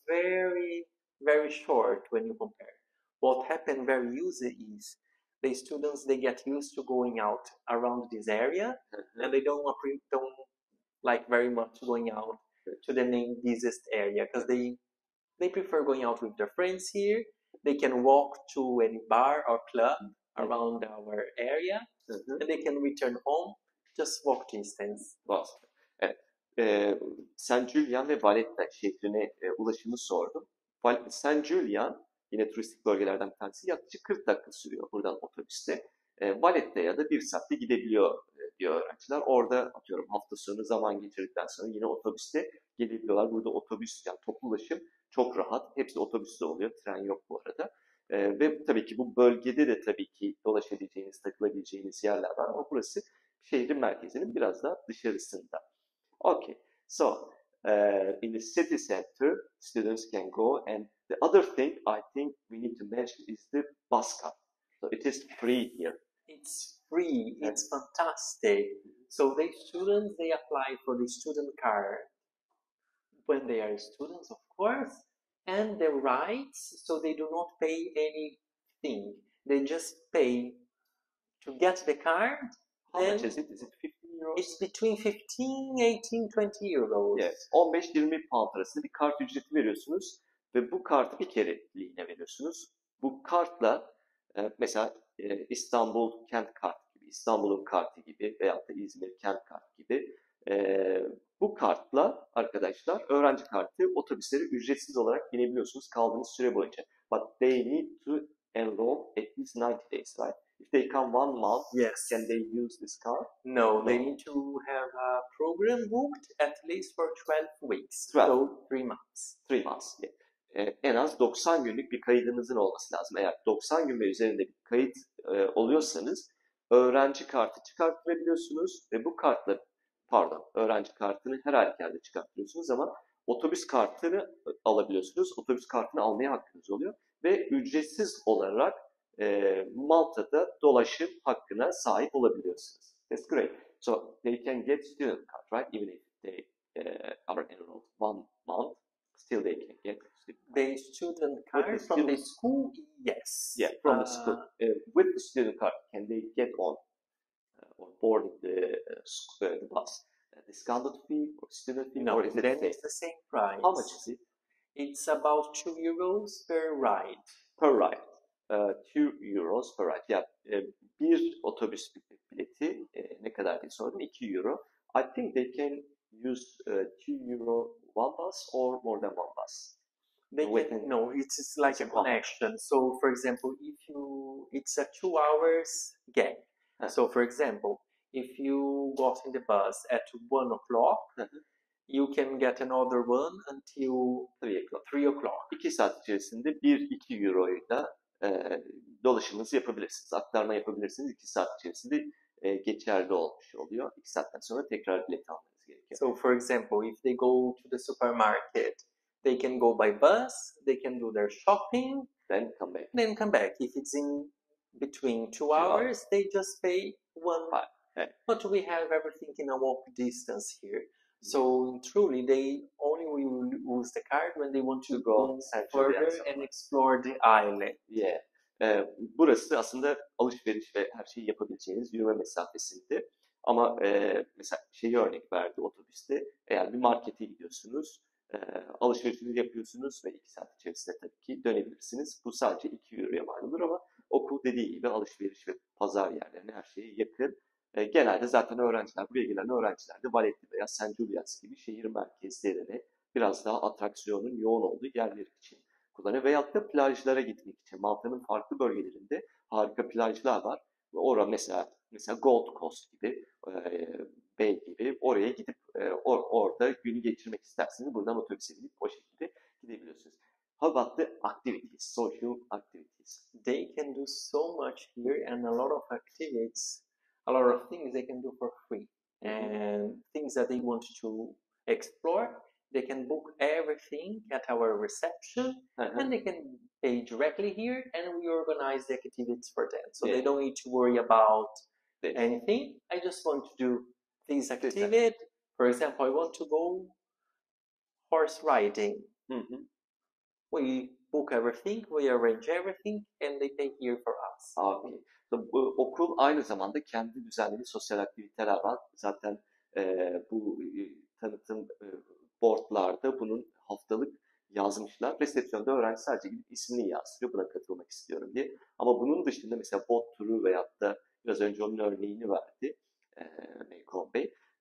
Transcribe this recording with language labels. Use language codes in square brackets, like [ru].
[en] very, very short when you compare. What happened very easy is the students, they get used to going out around this area, and they don't like very much going out to the main busiest area because they prefer going out with their friends here. They can walk to any bar or club around our area, and they can return home just walk distance. [tr] Boston. Evet. St. Julian ve Valletta şehrine ulaşımı sordum. St. Julian yine turistik bölgelerden bir tanesi yaklaşık 40 dakika sürüyor buradan otobüste. Valletta'ya da 1 saatte gidebiliyor diyor öğrenciler. Orada atıyorum hafta sonu zaman geçirdikten sonra yine otobüste gelebiliyorlar. Burada otobüs yani toplu ulaşım çok rahat. Hepsi otobüste oluyor. Tren yok bu arada. Ve tabii ki bu bölgede de tabii ki dolaşabileceğiniz, takılabileceğiniz yerler var ama burası şehrin merkezinin biraz daha dışarısında. [en] Okay, so in the city center, students can go, and the other thing I think we need to mention is the bus card. So it is free here. It's free. It's fantastic. So the students, they apply for the student card when they are students, of course, and the rights, so they do not pay anything. They just pay to get the card. How much is it? Is it 15 euros? It's between 15, 18, 20 euros. Yes. [tr] 15-20 pound arasında bir kart ücreti veriyorsunuz ve bu kartı bir kereliğine veriyorsunuz. Bu kartla mesela İstanbul kent kartı gibi, İstanbul'un kartı gibi veyahut da İzmir kent kartı gibi bu kartla arkadaşlar öğrenci kartı otobüslere ücretsiz olarak binebiliyorsunuz kaldığınız süre boyunca. [en] But they need to enroll at least 90 days, right? If they come 1 month, Yes. can they use this card? No, they need to have a program booked at least for 12 weeks. 12. So 3 months. 3 months. En az 90 günlük bir kaydınızın olması lazım. Eğer 90 gün ve üzerinde bir kayıt oluyorsanız öğrenci kartı çıkartabiliyorsunuz ve bu kartla öğrenci kartını her halükarda çıkartıyorsunuz ama otobüs kartını alabiliyorsunuz. Otobüs kartını almaya hakkınız oluyor ve ücretsiz olarak Malta'da dolaşım hakkına sahip olabiliyorsunuz. That's great. So they can get student card, right? Even if they are enrolled 1 month, still they can get The student card from the school, yes. Yeah, from the school. With the student card, can they get on board the bus? Discounted fee or student fee? No, Or is it then the it's the same price. How much is it? It's about 2 euros per ride. Per ride. 2 euros per ride. [tr] Yani bir otobüs bileti ne kadar diye sordum. 2 euro. [en] I think they can use 2 euro one bus or more than one bus. No, it's like a connection. So, for example, it's a 2 hours gap. So, for example, if you got in the bus at 1 o'clock, you can get another one until 3 o'clock. [tr] 2 saat içerisinde 1-2 euroyla dolaşımınızı yapabilirsiniz. Aktarma yapabilirsiniz. 2 saat içerisinde geçerli olmuş oluyor. 2 saatten sonra tekrar bilet almanız gerekiyor. [en] So, for example, if they go to the supermarket, they can go by bus, they can do their shopping, then come back. Then come back. If it's in between 2 hours, they just pay 1 buck. Okay. But we have everything in a walk distance here. So truly, they only will use the card when they want to go further and explore the island. Yeah. [tr] Burası aslında alışveriş ve her şeyi yapabileceğiniz yürüme mesafesinde. Ama mesela şeyi örnek verdi otobüste. Eğer bir markete gidiyorsunuz, alışverişinizi yapıyorsunuz ve 2 saat içerisinde tabii ki dönebilirsiniz. Bu sadece 2 euroya mal olur ama okul dediği gibi alışveriş ve pazar yerlerine her şeye yakın. Genelde zaten öğrenciler, buraya gelen öğrenciler de Valetti veya St. Julius gibi şehir merkezlerine biraz daha atraksiyonun yoğun olduğu yerler için kullanıyor. Veyahut da plajlara gitmek için. Malta'nın farklı bölgelerinde harika plajlar var. Orada mesela Gold Coast gibi, Bay gibi oraya gidip orada günü geçirmek isterseniz buradan otobüse binip o şekilde gidebiliyorsunuz. [en] How about the activities, social activities? They can do so much here and a lot of activities, a lot of things they can do for free. And things that they want to explore, they can book everything at our reception and they can pay directly here and we organize the activities for them. So they don't need to worry about anything. I just want to do this activity. For example, I want to go horse riding. We book everything, we arrange everything and they pay here for us. Okay. [tr] Bu okul aynı zamanda kendi düzenlediği sosyal aktiviteler var. Zaten bu tanıtım boardlarda bunun haftalık yazmışlar. Resepsiyonda öğrenci sadece gidip ismini yazdırıyor buna katılmak istiyorum diye. Ama bunun dışında mesela bot turu veyahut da biraz önce onun örneğini verdi Maycon Bey.